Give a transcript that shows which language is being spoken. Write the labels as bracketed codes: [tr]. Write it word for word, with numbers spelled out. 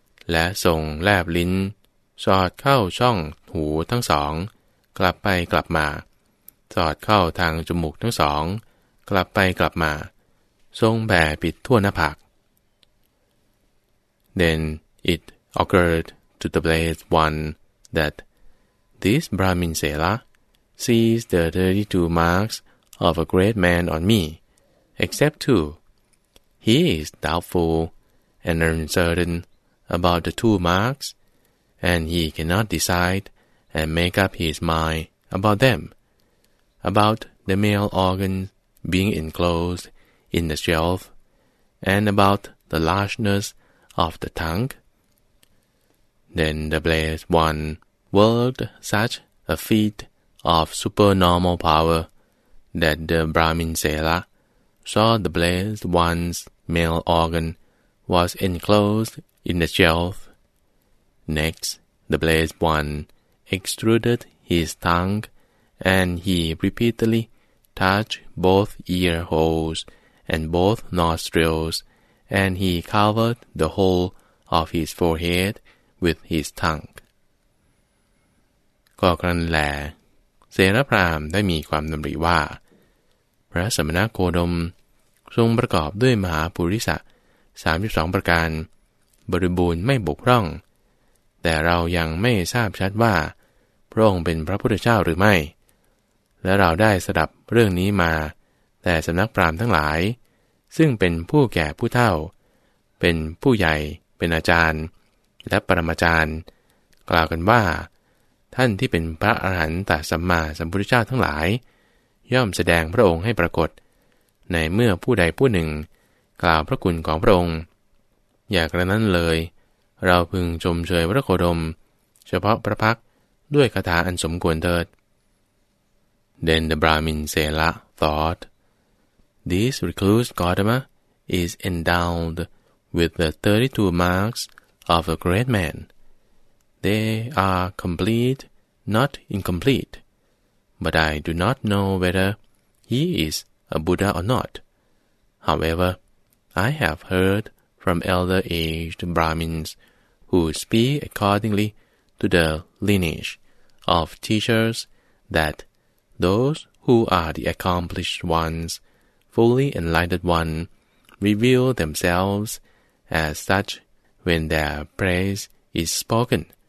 [th] และทรงแลบลิ้นสอดเข้าช่องหูทั้งสองกลับไปกลับมาสอดเข้าทางจมูกทั้งสองกลับไปกลับมาทรงแผ่ปิดทั่วหน้าผาก [en] Then it occurred to the blessed one that this Brahmin Sela sees the thirty-two marks of a great man on me, except two. He is doubtful and uncertain about the two marks, and he cannot decide and make up his mind about them, about the male organs being enclosed in the shelf, and about the largeness of the tongue. Then the blessed one worked such a feat of supernormal power that the Brahmin Sela saw the blessed one's male organ was enclosed in the shelf. Next, the blessed one extruded his tongue, and he repeatedly touched both ear holes and both nostrils, and he covered the whole of his forehead with his tongue. [th] ก็ครั้นแหละเสรพราหมณ์ได้มีความดำริว่าพระสมณโคดมทรงประกอบด้วยมหาปุริสะสามสิบสองประการบริบูรณ์ไม่บกพร่องแต่เรายังไม่ทราบชัดว่าพระองค์เป็นพระพุทธเจ้าหรือไม่ และเราได้สดับเรื่องนี้มาแต่สำนักพราหมณ์ทั้งหลายซึ่งเป็นผู้แก่ผู้เฒ่าเป็นผู้ใหญ่เป็นอาจารย์และปรมาจารย์กล่าวกันว่าท่านที่เป็นพระอรหันตสัมมาสัมพุทธเจ้าทั้งหลายย่อมแสดงพระองค์ให้ปรากฏในเมื่อผู้ใดผู้หนึ่งกล่าวพระคุณของพระองค์ อย่ากระนั้นเลยเราพึงชมเชยพระโคดมเฉพาะพระพักด้วยคาถาอันสมควรเถิด [en] Then the Brahmin Sela thought, This recluse Gautama is endowed with the thirty-two marks of a great man. They are complete, not incomplete, but I do not know whether he is a Buddha or not. However, I have heard from elder-aged Brahmins who speak accordingly to the lineage of teachers that those who are the accomplished ones, fully enlightened ones, reveal themselves as such when their praise is spoken.